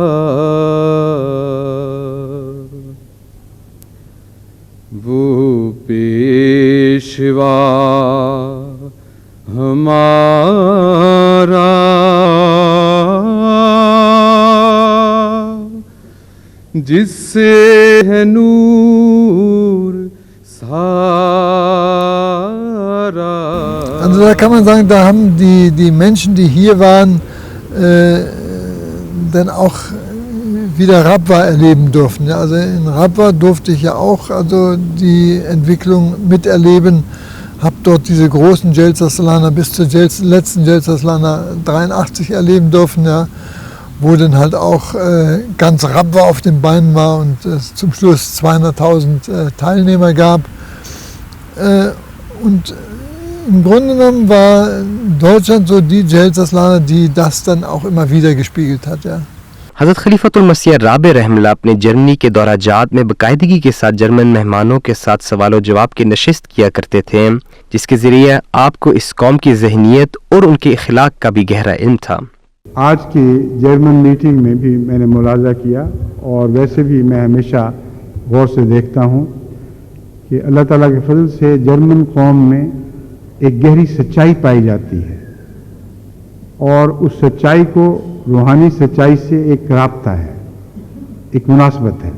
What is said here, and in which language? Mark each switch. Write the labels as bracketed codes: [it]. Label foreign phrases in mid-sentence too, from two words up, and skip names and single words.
[ur] وہ پیشوا ہمارا جس سے ہے نور سارا. [de] Also da kann man sagen, da haben die Menschen, die hier waren, dann auch wieder Rabwa erleben durften. Ja, also in Rabwa durfte ich ja auch die Entwicklung miterleben, habe dort diese großen Jalsa Salana bis zur letzten Jalsa Salana 83 erleben dürfen, ja, wo dann halt auch ganz Rabwa auf den Beinen war und es zum Schluss 200.000 Teilnehmer gab. Und im Grunde genommen war Deutschland so die Jalsa Salana, die das dann auch immer wieder gespiegelt hat. Ja. [ur] حضرت خلیفۃ المسیح رابع رحمۃ اللہ اپنے جرمنی کے دورہ جات میں باقاعدگی کے ساتھ جرمن مہمانوں کے ساتھ سوال جواب کی نشست کیا کرتے تھے، جس کے ذریعے آپ کو اس قوم کی ذہنیت اور ان کے اخلاق کا بھی گہرا علم تھا. آج کی جرمن میٹنگ میں بھی میں نے ملاحظہ کیا اور ویسے بھی میں ہمیشہ غور سے دیکھتا ہوں کہ اللہ تعالیٰ کے فضل سے جرمن قوم میں ایک گہری سچائی پائی جاتی ہے اور اس سچائی کو روحانی سچائی سے ایک رابطہ ہے، ایک مناسبت ہے.